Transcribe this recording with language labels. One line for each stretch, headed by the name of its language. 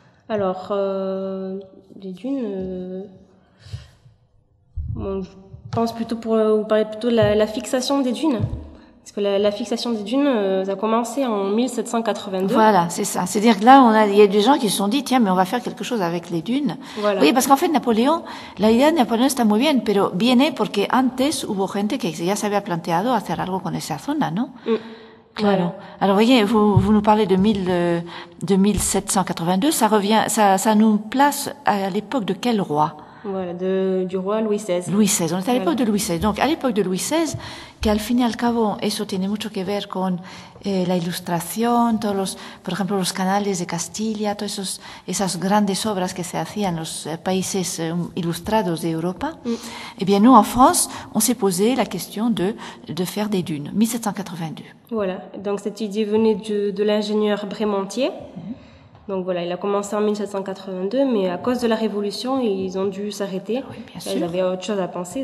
French: Alors, les dunes, bon, je pense plutôt pour vous parler plutôt de la fixation des dunes. Parce que la fixation des dunes, ça a commencé en 1782. Voilà, c'est ça. C'est-à-dire que là, il y a des gens qui se sont dit, tiens, mais on va faire quelque chose avec les dunes. Voilà. Oui, parce qu'en fait,
Spanish: Napoléon, la idée de Napoléon está muy bien, pero viene porque antes hubo gente que ya se había planteado hacer algo con esa zona, ¿no? Claro.
French: Voilà. Alors, voyez, vous nous parlez de 1782, ça nous place à l'époque de quel roi? Voilà, du roi Louis XVI. Louis XVI, on est à l'époque de Louis XVI. Donc, à l'époque de Louis XVI,
Spanish: que al fin y al cabo, eso tiene mucho que ver con la ilustración, todos los, por ejemplo, los canales de Castilla, todas esas grandes obras que se hacían en los países ilustrados de Europa.
French: Eh bien, nous, en France, on s'est posé la question de faire des dunes, 1782. Voilà, donc cette idée venait de l'ingénieur Brémontier. Donc voilà, il a commencé en 1782, mais à cause de la Révolution, ils ont dû s'arrêter. Oui, bien sûr. Ils avaient autre chose à penser.